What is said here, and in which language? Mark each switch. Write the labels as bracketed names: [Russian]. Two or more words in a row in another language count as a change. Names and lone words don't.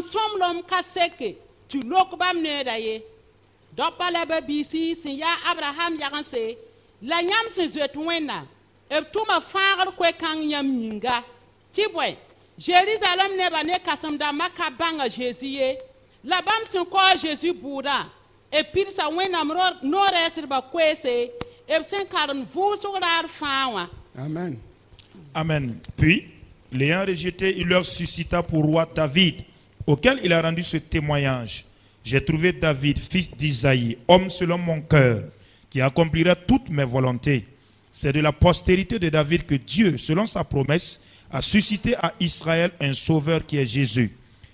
[Mossi] sõmlem ka seke tɩ lok bãmb needa ye dɔpa la ba-biisi sẽn yaa Abraham yagense la yãmb sẽn zoet Wẽnnaam b tʋma fãagr koe-kãng yãmb yĩnga tɩ bõe Jerusalem nebã ne kãsem-dãmbã ka bãnga Zeezi ye la bãmb sẽn kao Zeezi bʋʋdã b pidsa Wẽnnaam no-rɛɛsdbã koeese b sẽn karem vʋʋsg raar fãa wã. Amen. Amen. [French] Puis, l'ayant rejeté, il leur suscita pour roi David, auquel il a rendu ce témoignage. J'ai trouvé David, fils d'Isaïe, homme selon mon cœur, qui accomplira toutes mes volontés. C'est de la postérité de David que Dieu, selon sa promesse, a suscité à Israël un sauveur qui est Jésus.